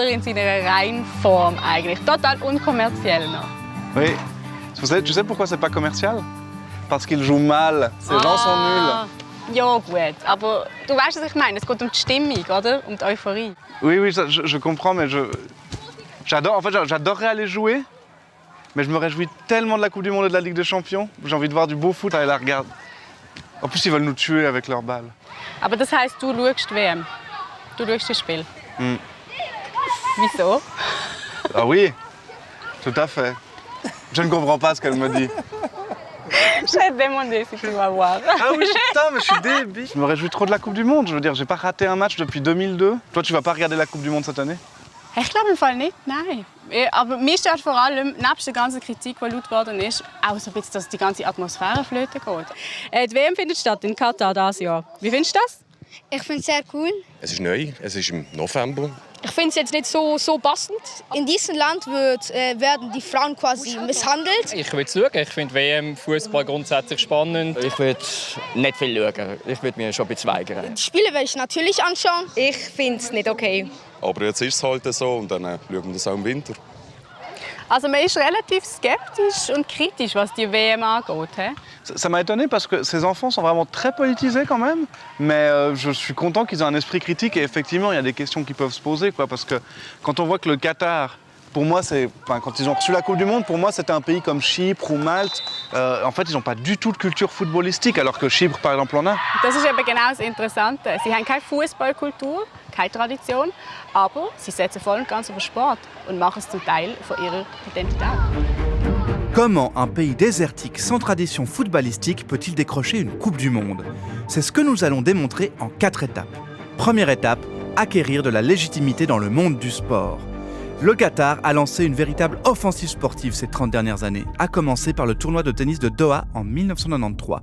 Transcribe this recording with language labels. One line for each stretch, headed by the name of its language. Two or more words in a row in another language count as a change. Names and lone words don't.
German: In seiner reinen Form eigentlich. Total unkommerziell noch.
French: Oui. Tu sais pourquoi c'est pas commercial? Parce qu'ils jouent mal. Ces gens sont nuls.
German: Ja gut, aber du weißt, was ich meine. Es geht um die Stimmung, oder? Um die Euphorie.
French: Oui, je comprends, mais j'adorerais aller jouer, mais je me réjouis tellement de la Coupe du Monde et de la Ligue des Champions. J'ai envie de voir du beau foot à la regarder. En plus, ils veulent nous tuer avec leurs balles.
German: Aber das heisst, du schaust WM. Du schaust das Spiel. Wieso?
French: Ah oui, tout à fait. Je ne comprends pas ce qu'elle me dit. Je vais te demander si tu vas voir. Ah oui, putain, mais je suis débile. Je me réjouis trop de la Coupe du Monde. Je veux dire, j'ai pas raté un match depuis 2002. Toi, tu vas pas regarder la Coupe du Monde cette année?
German: Ich glaube im Fall nicht, nein. Aber mir stört vor allem, nebst der ganzen Kritik, die laut geworden ist, auch so ein bisschen, dass die ganze Atmosphäre flöten geht. Die WM findet statt in Katar dieses Jahr. Wie findest du das? Ich finde es sehr cool. Es ist neu, es ist im November. Ich finde es jetzt nicht so passend. In diesem Land werden die Frauen quasi misshandelt. Ich würde schauen. Ich finde WM-Fußball grundsätzlich spannend. Ich würde nicht viel schauen. Ich würde mich schon ein bisschen weigern. Die Spiele werde ich natürlich anschauen. Ich finde es nicht okay. Aber jetzt ist es halt so und dann schauen wir das auch im Winter. Also man ist relativ skeptisch und kritisch, was die WM angeht. He?
French: Ça m'a étonné parce que ces enfants sont vraiment très politisés quand même, mais je suis content qu'ils aient un esprit critique et effectivement il y a des questions qui peuvent se poser, quoi, parce que quand on voit que le Qatar, pour moi, quand ils ont reçu la Coupe du Monde, pour moi c'était un pays comme Chypre ou Malte. En fait, ils n'ont pas du tout de culture footballistique, alors que Chypre par exemple en a.
German: Das ist eben genau das Interessante. Sie haben keine Fußballkultur, keine Tradition, aber sie setzen voll und ganz auf den Sport und machen es zum Teil von ihrer Identität.
French: Comment un pays désertique sans tradition footballistique peut-il décrocher une Coupe du Monde ? C'est ce que nous allons démontrer en 4 étapes. Première étape, acquérir de la légitimité dans le monde du sport. Le Qatar a lancé une véritable offensive sportive ces 30 dernières années, à commencer par le tournoi de tennis de Doha en 1993.